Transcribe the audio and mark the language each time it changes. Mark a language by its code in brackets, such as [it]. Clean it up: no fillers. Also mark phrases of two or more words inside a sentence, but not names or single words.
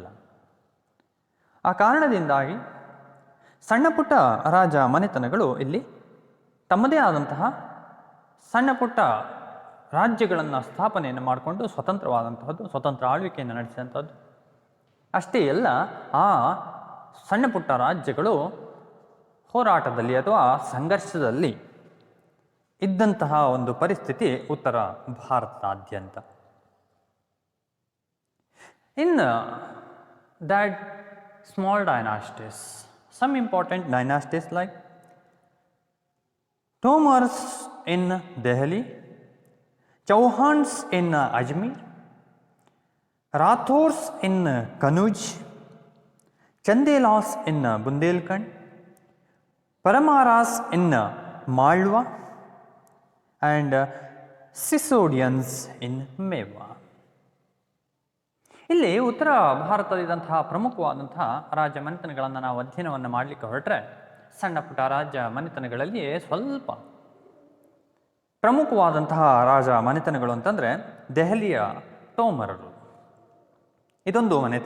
[kn] ಆ ಕಾರಣದಿಂದಾಗಿ ಸಣ್ಣ ಪುಟ್ಟ ರಾಜ ಮನೆತನಗಳು ಇಲ್ಲಿ ತಮ್ಮದೇ ಆದಂತಹ ಸಣ್ಣ ಪುಟ್ಟ ರಾಜ್ಯಗಳನ್ನು ಸ್ಥಾಪನೆಯನ್ನು ಮಾಡಿಕೊಂಡು ಸ್ವತಂತ್ರವಾದಂತಹದ್ದು, ಸ್ವತಂತ್ರ ಆಳ್ವಿಕೆಯನ್ನು ನಡೆಸಿದಂಥದ್ದು. ಅಷ್ಟೇ ಅಲ್ಲ, ಆ ಸಣ್ಣ ಪುಟ್ಟ ರಾಜ್ಯಗಳು ಹೋರಾಟದಲ್ಲಿ ಅಥವಾ ಸಂಘರ್ಷದಲ್ಲಿ ಇದ್ದಂತಹ ಒಂದು ಪರಿಸ್ಥಿತಿ ಉತ್ತರ ಭಾರತದಾದ್ಯಂತ. [en] ಇನ್ that small dynasties, some important dynasties like Tomars in Delhi, Chauhans in Ajmer, Rathors in Kanuj, Chandelas in Bundelkhand, Paramaras in Malwa and Sisodians in Mewa. [kn] ಇಲ್ಲಿ ಉತ್ತರ ಭಾರತದಿದ್ದಂತಹ ಪ್ರಮುಖವಾದಂತಹ ರಾಜ ಮನೆತನಗಳನ್ನು ನಾವು ಅಧ್ಯಯನವನ್ನು ಮಾಡಲಿಕ್ಕೆ ಹೊರಟ್ರೆ, ಸಣ್ಣ ಪುಟ್ಟ ರಾಜ ಮನೆತನಗಳಲ್ಲಿ ಸ್ವಲ್ಪ ಪ್ರಮುಖವಾದಂತಹ ರಾಜ ಮನೆತನಗಳು ಅಂತಂದರೆ ದೆಹಲಿಯ ತೋಮರರು, ಇದೊಂದು ಮನೆತನ.